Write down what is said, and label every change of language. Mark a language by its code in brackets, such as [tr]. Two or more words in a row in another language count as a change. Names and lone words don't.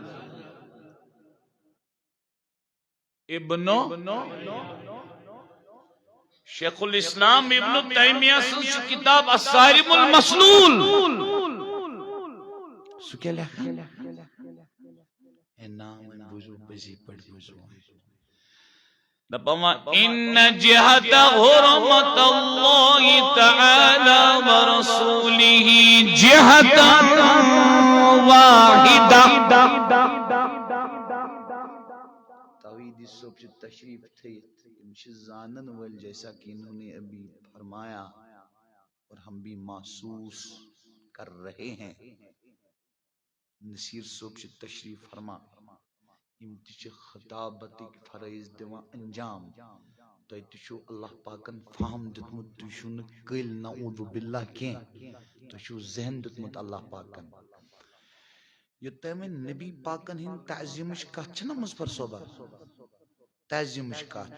[ks] ابنو شیخ الاسلام ابن تیمیہ سٕنٛز چھِ کتاب الصارم المسلول سُہ کیٛاہ لیکھان اے نا وۄنۍ بوٗزِو پٔزی پٲٹھۍ بوٗزِو [ar] دپان ان جهة حرمت الله تعالى ورسوله جهة واحدة [ks] توحیدی صٲب چھِ تشریف تھٲیِتھ یِم چھِ زانن وٲلۍ [ur] جیسا کہ انہوں نے ابھی فرمایا اور ہم بھی محسوس کر رہے ہیں [ks] نصیر صٲب چھِ تشریف فرما یم تہِ چھِ خطابتٕکۍ فرٲیض دِوان انجام تۄہہِ تہِ چھُو اللہ پاکن فہم دیُتمُت تُہۍ چھُو نہٕ قٲلۍ [ar] نعوذ باللہ [ks] کینٛہہ تۄہہِ چھُو ذہن دیُتمُت اللہ پاکن یہِ تۄہہِ وۄنۍ نبی پاکن ہٕنٛدۍ تعظیٖمٕچ کتھ چھنہ مظفر صٲبہ تعظیٖمٕچ کتھ